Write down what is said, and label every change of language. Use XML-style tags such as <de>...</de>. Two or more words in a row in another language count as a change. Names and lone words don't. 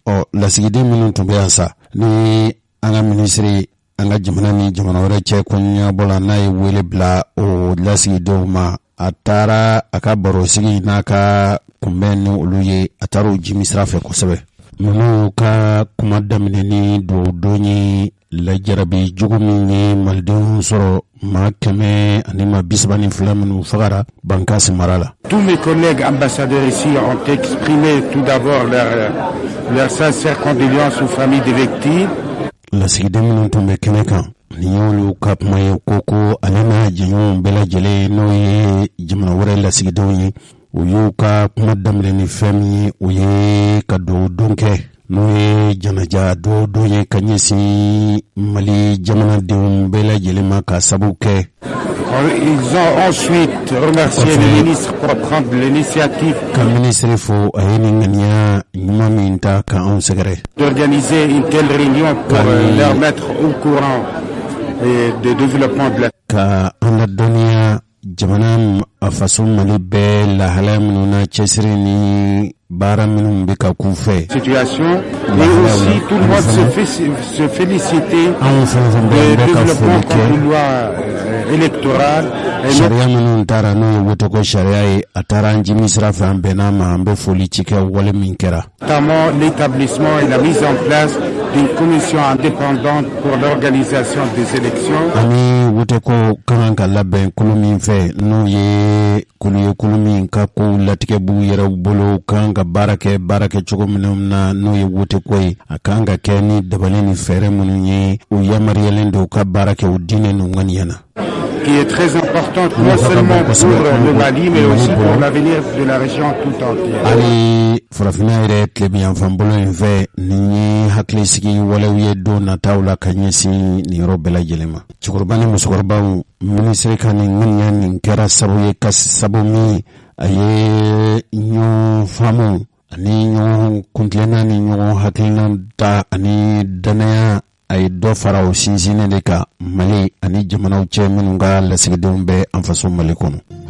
<bm>Lasigiden minnu tun bɛ yan sa ni an ka minisiri an ka jamana ni jamana wɛrɛ cɛ kun ɲɛnabɔ la n'a ye wele bila o lasigidenw ma a taara a ka baro sigi n'a ka kunbɛn ni olu ye a taara o jimi sira fɛ kosɛbɛ. Ninnu ka kuma daminɛ ni dɔwdon ye lajarabi jugu min ye malidenw sɔrɔ maa 132 minnu fagara Bankasi mara la.</bm> <fr>Tous mes collègues ambassadeurs ici ont exprimé tout d'abord leur sincère condoléance aux familles des victimes.</fr> <bm>Lasigiden minnu tun bɛ kɛnɛ kan nin y'olu ka kuma ye ko ale n'a jɛɲɔgɔnw bɛɛ lajɛlen n'o ye jamana wɛrɛ lasigidenw ye u y'u ka kuma daminɛ ni fɛn min ye o ye ka dɔwdon kɛ n'o ye janaja dɔwdon ye ka ɲɛsin Mali jamanadenw bɛɛ lajɛlen ma ka sabu kɛ.</bm> <fr>Ils ont ensuite remercié le ministre pour prendre l'initiative d'organiser une telle réunion pour leur mettre au courant du développement de la</fr> <bm>jamana faso Mali bɛɛ lahala minnu na cɛsiri ni baara minnu bɛ ka k'u fɛ.</bm> <fr>Situation et aussi tout le monde se féliciter de développement comme une loi électorale.</fr> <bm>Sariya minnu taara n'o ye woto ko sariya ye a taara an jimi sira fɛ an bɛnna ma an bɛ foli ci kɛ wale min kɛra.</bm> <fr>Notamment l'établissement et la mise en place d'une commission indépendante pour l'organisation des élections.</fr> <bm>Ani woto ko kan ka labɛn kulu min fɛ n'o ye kulu min ka ko latigɛ b'u yɛrɛ bolo kan ka baara kɛ cogo minnu na n'o ye woto ko ye a kan ka kɛ ni dabali ni fɛɛrɛ minnu ye u yamaruyalen don ka baara kɛ u diinɛ n'u ŋaniya na.</bm> <fr>Qui est très importante non seulement pour le Mali mais aussi pour l'avenir de la région tout entière.</fr> <bm>Ali farafina yɛrɛ tilebiyanfan bolo in fɛ nin ye hakili sigi walew ye don nataw la ka ɲɛsin nin yɔrɔ bɛɛ lajɛlen ma. Cɛkɔrɔba ni musokɔrɔbaw minisiri ka nin ŋaniya nin kɛra sababu ye ka sababu min a ye ɲɔgɔn faamu ani ɲɔgɔn kuntilenna ni ɲɔgɔn hakilina ta ani danaya a ye dɔ fara o sinsinnen de kan Mali ani jamanaw cɛ minnu ka lasigidenw bɛ an faso Mali kɔnɔ.</bm>